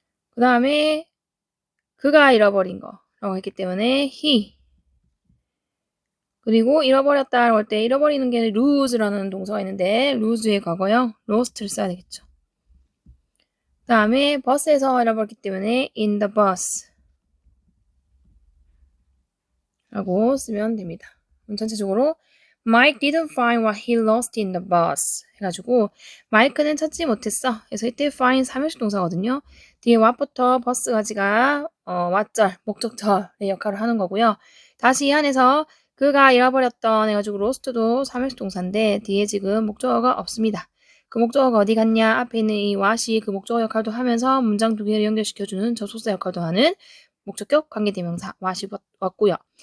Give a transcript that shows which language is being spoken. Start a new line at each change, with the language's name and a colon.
Korean: 그 다음에 그가 잃어버린 거라고 했기 때문에 he 그리고 잃어버렸다라고 할 때 잃어버리는 게 lose라는 동사가 있는데 lose의 과거형 lost를 써야 되겠죠. 그 다음에 버스에서 잃어버렸기 때문에
English: in the bus
Korean: 라고 쓰면 됩니다. 전체적으로
English: Mike didn't find what he lost in the bus
Korean: 해가지고 마이크는 찾지 못했어. 그래서 이때 find 3형식 동사거든요. 뒤에 what부터 버스까지가 what절, 목적절의 역할을 하는 거고요. 다시 이 안에서 그가 잃어버렸던 해가지고 lost도 3형식 동사인데 뒤에 지금 목적어가 없습니다. 그 목적어가 어디 갔냐? 앞에 있는 이 what이 그 목적어 역할도 하면서 문장 두 개를 연결시켜주는 접속사 역할도 하는 목적격 관계대명사 what이 왔고요.